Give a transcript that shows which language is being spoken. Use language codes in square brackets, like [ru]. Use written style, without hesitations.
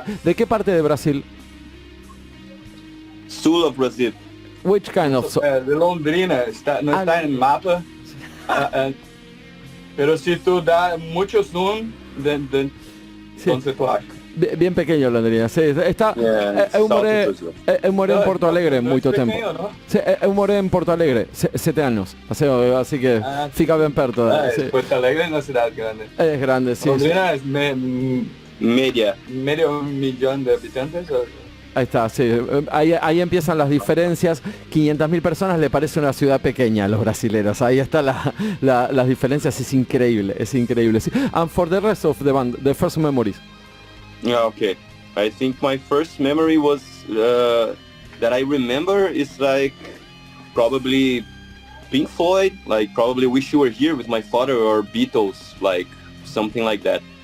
[es] ¿De qué parte de Brasil? [en] Sul of Brazil. Which kind of... [es] De Londrina, no está en el mapa, pero si tú das mucho zoom, entonces tú [pt] achas. [es] Bien pequeño Londrina, sí, está... [pt] Eu moré en Porto Alegre muito tempo. [es] ¿No? [pt] Eu morei em Porto Alegre 7 anos, [es] así que [pt] fica bem perto. [es] Sí. Porto Alegre es una ciudad grande. Es grande, sí. Londrina es Medio millón de habitantes. Ahí está, sí. Ahí empiezan las diferencias. 500.000 personas le parece una ciudad pequeña a los brasileños. Ahí está las diferencias, es increíble, sí. [en] And for the rest of the band, the first memories. Yeah, okay. I think my first memory was that I remember is like probably Pink Floyd, like probably Wish You Were Here with my father, or Beatles, like something like that.